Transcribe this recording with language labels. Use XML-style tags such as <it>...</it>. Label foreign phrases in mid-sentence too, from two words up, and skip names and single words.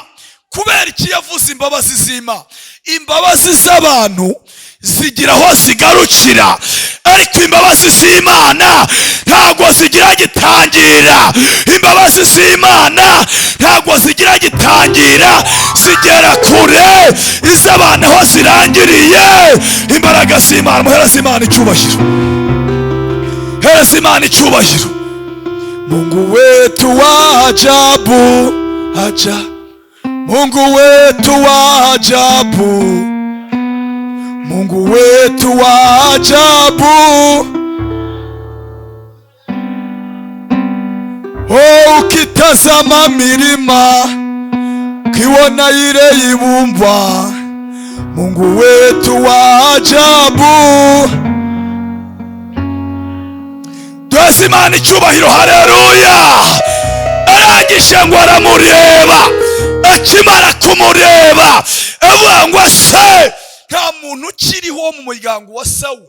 <rw>Kubera iki yavuze imbabazi z'Imana? Imbabazi z'abantu zigira aho zigarukira, ariko imbabazi z'Imana ntabwo zigira gitangira. Imbabazi z'Imana ntabwo zigira gitangira, zigera kure. Iz'abantu aho zirangiriye. Imbaraga z'Imana, muhereze Imana icyubahiro, hereza Imana icyubahiro.</rw> <sw>Mungu wetu wa ajabu, Mungu wetu wa ajabu, Mungu wetu wa ajabu. Oh, ukitazama milima, ukiona ile ibumbwa, Mungu wetu wa ajabu.</sw> <rw>Duheze Imana icyubahiro, haleluya. arangije ngo aramureba, akimara kumureba avuga ngo se nta muntu ukiriho mu muryango wa Sawuli.</rw>